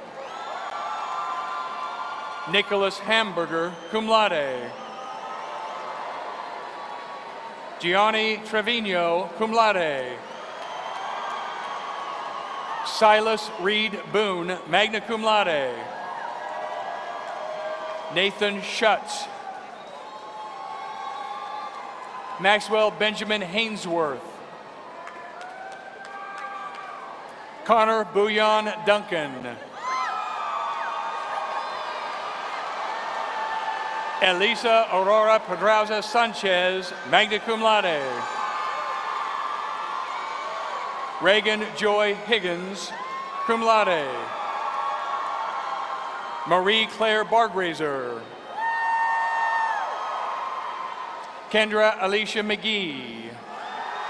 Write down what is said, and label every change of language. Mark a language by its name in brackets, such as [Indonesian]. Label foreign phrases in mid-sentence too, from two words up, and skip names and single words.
[English] Nicholas Hamburger, [Latin] cum laude. [English] Gianni Trevino, [Latin] cum laude. [English] Silas Reed Boone, [Latin] magna cum laude. [English] Nathan Schutz. Maxwell Benjamin Hainsworth. Connor Bouillon Duncan. Elisa Aurora Pedraza Sanchez, [Latin] magna cum laude. [English] Reagan Joy Higgins, [Latin] cum laude. [English] Marie Claire Bargrazer. Kendra Alicia McGee.